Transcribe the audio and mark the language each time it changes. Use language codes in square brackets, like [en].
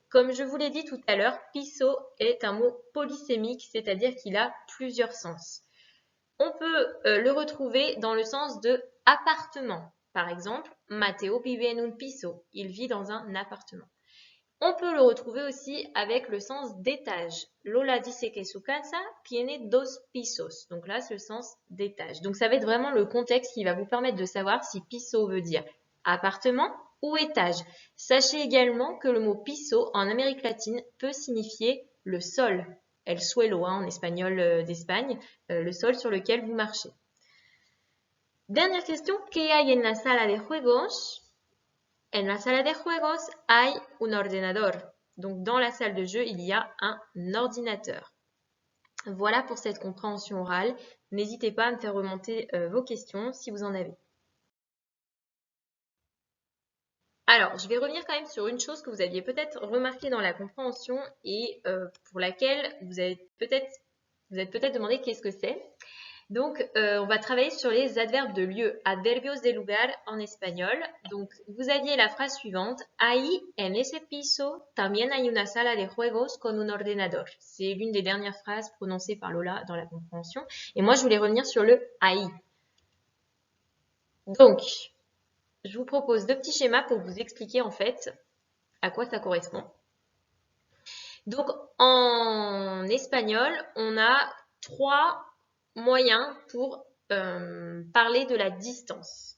[fr] Comme je vous l'ai dit tout à l'heure, piso est un mot polysémique, c'est-à-dire qu'il a plusieurs sens. On peut le retrouver dans le sens de appartement. Par exemple, [es] Matteo vive en un piso. [fr] Il vit dans un appartement. On peut le retrouver aussi avec le sens d'étage. [es] Lola dice que su casa tiene dos pisos. [fr] Donc là, c'est le sens d'étage. Donc ça va être vraiment le contexte qui va vous permettre de savoir si piso veut dire appartement ou étage. Sachez également que le mot piso en Amérique latine peut signifier le sol. [es] El suelo, [fr] en espagnol d'Espagne, le sol sur lequel vous marchez. [es] Dernière question, ¿qué hay en la sala de juegos? En la sala de juegos hay un ordenador. [fr] Donc dans la salle de jeu, il y a un ordinateur. Voilà pour cette compréhension orale. N'hésitez pas à me faire remonter vos questions si vous en avez. Alors, je vais revenir quand même sur une chose que vous aviez peut-être remarqué dans la compréhension et pour laquelle vous êtes peut-être demandé qu'est-ce que c'est. Donc, on va travailler sur les adverbes de lieu, [es] adverbios de lugar [fr] en espagnol. Donc, vous aviez la phrase suivante, [es] ahí en ese piso también hay una sala de juegos con un ordenador. [fr] C'est l'une des dernières phrases prononcées par Lola dans la compréhension. Et moi, je voulais revenir sur le ahí. Donc, je vous propose deux petits schémas pour vous expliquer en fait à quoi ça correspond. Donc, en espagnol, on a trois moyens pour parler de la distance.